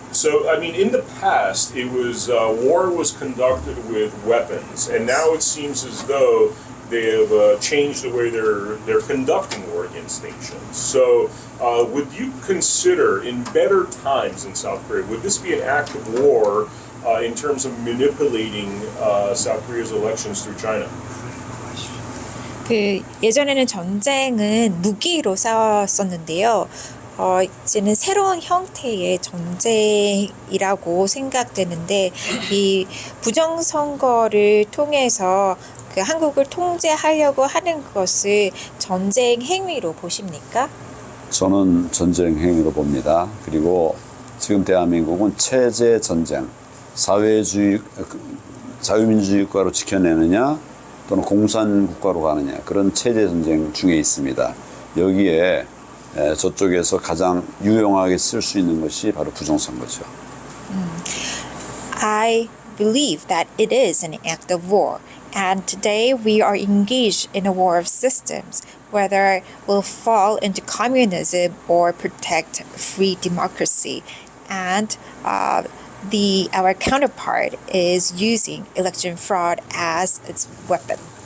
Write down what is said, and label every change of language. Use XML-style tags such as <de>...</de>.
<en>So, I mean, in the past, it was war was conducted with weapons, and now it seems as though they have changed the way they're conducting war against nations. So, would you consider, in better times in South Korea, would this be an act of war in terms of manipulating South Korea's elections through China?</en> <ko>예전에는 전쟁은 무기로 싸웠었는데요. 이제는 새로운 형태의 전쟁이라고 생각되는데, 이 부정선거를 통해서 그 한국을 통제하려고 하는 것을 전쟁 행위로 보십니까? 저는 전쟁 행위로 봅니다. 그리고 지금 대한민국은 체제 전쟁, 사회주의, 자유민주주의 국가로 지켜내느냐 또는 공산 국가로 가느냐, 그런 체제 전쟁 중에 있습니다. 여기에 저쪽에서 가장 유용하게 쓸 수 있는 것이 바로 부정선거죠.</ko> <en>I believe that it is an act of war. And today we are engaged in a war of systems, whether we'll fall into communism or protect free democracy. And our counterpart is using election fraud as its weapon.</en>